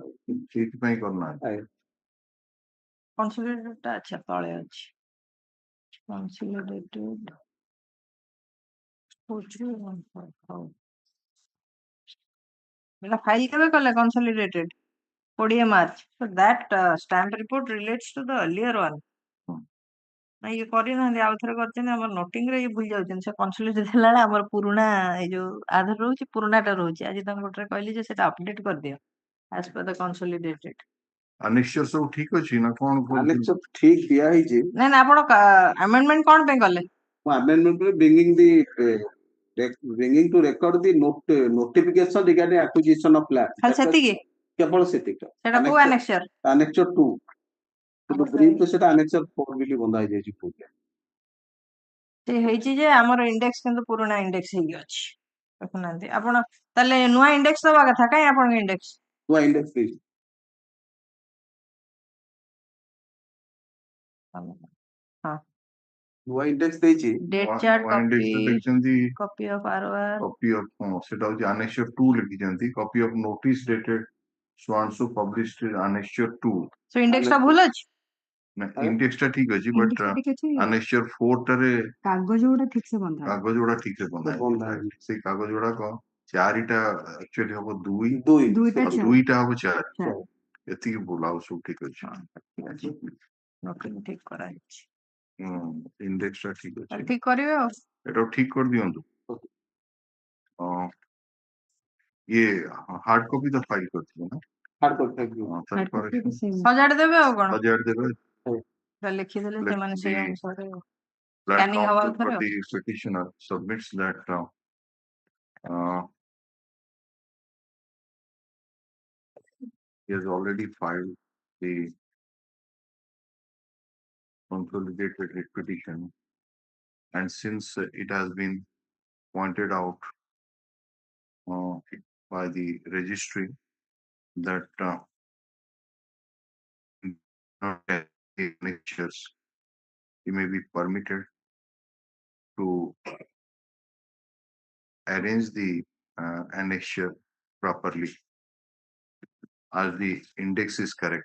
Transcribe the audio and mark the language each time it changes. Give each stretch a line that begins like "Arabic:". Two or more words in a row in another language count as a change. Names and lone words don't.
Odia: ସେଇଥିପାଇଁ କରୁନାହାନ୍ତି କନସୋଲିଡେଟେଡ ଟା ଆଚ୍ଛା ତଳେ ଅଛି କନସୋଲିଡେଟେଡ ହଉ ଏଟା ଫାଇଲ କେବେ କଲେ କନସୋଲିଡେଟେଡ 20 ମାର୍ଚ୍ଚ
English: so that stamp report relates to the earlier one
Odia: ନା ଇଏ କରିନାହାନ୍ତି ଆଉ ଥରେ କରିଛନ୍ତି ଆମର ନୋଟିଂ ରେ ଇଏ ଭୁଲି ଯାଉଛନ୍ତି ସେ କନସୋଲିଡେଟ ହେଲା ବେଳେ ଆମର ପୁରୁଣା ଏଇ ଯୋଉ ଆଧାର ରହୁଛି ପୁରୁଣାଟା ରହୁଛି ଆଜି ତାଙ୍କ ଗୋଟେ କହିଲି ଯେ ସେଟା ଅପଡେଟ କରିଦିଅ
English: as per the consolidated
Odia: ଆନେକ୍ସର ସବୁ ଠିକ ଅଛି ନା କଣ annexure ଠିକ ଦିଆ ହେଇଛି ନାଇଁ ନା ଆପଣ ଆମେଣ୍ଡମେଣ୍ଟ କଣ ପାଇଁ କଲେ
English: amendment bringing to record the notification regarding acquisition of land
Odia: ଖାଲି ସେତିକି କେବଳ ସେତିକି ସେଟା କୋଉ annexure annexure 2 କିନ୍ତୁ brief ସେଟା annexure 4 ବୋଲି ବନ୍ଧା ହେଇଯାଇଛି ପୂର୍ବେ ସେ ହେଇଛି ଯେ ଆମର ଇଣ୍ଡେକ୍ସ କିନ୍ତୁ ପୁରୁଣା ଇଣ୍ଡେକ୍ସ ହେଇକି ଅଛି ଦେଖୁନାହାନ୍ତି ଆପଣ ତାହେଲେ ନୂଆ ଇଣ୍ଡେକ୍ସ ଦବା କଥା କାଇଁ ଆପଣଙ୍କ ଇଣ୍ଡେକ୍ସ ନୂଆ index ଦେଇଛି ନୂଆ index ଦେଇଛି
English: date chart
Odia: ଦେଖିଛନ୍ତି
English: copy of ROR copy of
Odia: ସେଟା ହଉଛି
English: annexure 2 ଲେଖିଛନ୍ତି copy of notice dated so and so published annexure 2
Odia: ସୋ ଇଣ୍ଡେକ୍ସ ଟା ଭୁଲ ଅଛି ଇଣ୍ଡେକ୍ସ ଟା ଠିକ ଅଛି ବଟ annexure 4 ଟାରେ କାଗଜ ଗୁଡା ଠିକ ସେ ବନ୍ଧା କାଗଜ ଗୁଡା ଠିକ ସେ ବନ୍ଧା ହେଇଛି ସେଇ କାଗଜ ଗୁଡାକ 4ଟା ଆକ୍ଚୁଆଲି ହବ 2 2ଟା ହବ 4 ଏତିକି ଭୁଲ ଆଉ ସବୁ ଠିକ ଅଛି ନୋଟିଂ ଠିକ କରାହେଇଛି ଇଣ୍ଡେକ୍ସ ଟା ଠିକ ଅଛି ଠିକ କରିବେ ଆଉ ଏଟା ଠିକ କରିଦିଅନ୍ତୁ ଇଏ
English: hard copy
Odia: ତ ଫାଇଲ କରିଥିଲେ ନା ସଜାଡି ଦେବେ ଆଉ କଣ ସଜାଡି ଦେବେ ଲେଖିଦେଲେ
English: Let
Odia: ସେମାନେ ସେଇ
English: the
Odia: ଅନୁସାରେ
English: That
Odia: Scanning ହବା
English: counsel for
Odia: ଉପରେ
English: the petitioner submits that he has already filed the consolidated writ petition, and since it has been pointed out by the registry that he may be permitted to arrange the annexure properly as the index is correct.